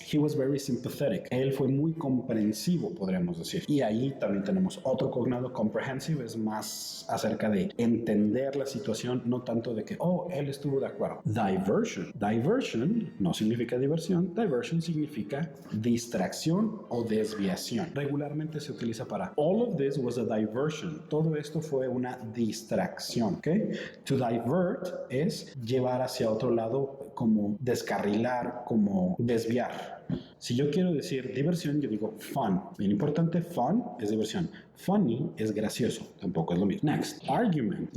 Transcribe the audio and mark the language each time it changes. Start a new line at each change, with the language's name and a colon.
English: He was very sympathetic,
Spanish: él fue muy comprensivo, podríamos decir. Y ahí también tenemos otro cognado, comprehensive, es más acerca de entender la situación, no tanto de que, oh, él estuvo de acuerdo. Diversion. Diversion no significa diversión, diversion significa distracción o desviación. Regularmente se utiliza para
English: all of this was a diversion.
Spanish: Todo esto fue una distracción, ¿ok?
English: To divert
Spanish: es llevar hacia otro lado, como descarrilar, como desviar. Si yo quiero decir diversión, yo digo fun. Bien importante, fun es diversión. Funny es gracioso, tampoco es lo mismo.
English: Next, argument.